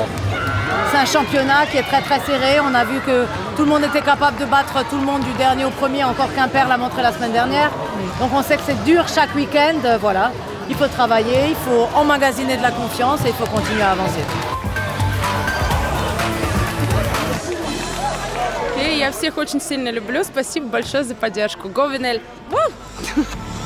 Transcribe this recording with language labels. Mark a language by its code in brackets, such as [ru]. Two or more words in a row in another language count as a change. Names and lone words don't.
[fr] C'est un championnat qui est très serré, on a vu que tout le monde était capable de battre tout le monde du dernier au premier, encore Quimper l'a montré la semaine dernière. Donc on sait que c'est dur chaque week-end, voilà. Il faut travailler, il faut emmagasiner de la confiance et il faut continuer à avancer. [ru] Я всех очень сильно люблю. Спасибо большое за поддержку. [en] Go Venelle!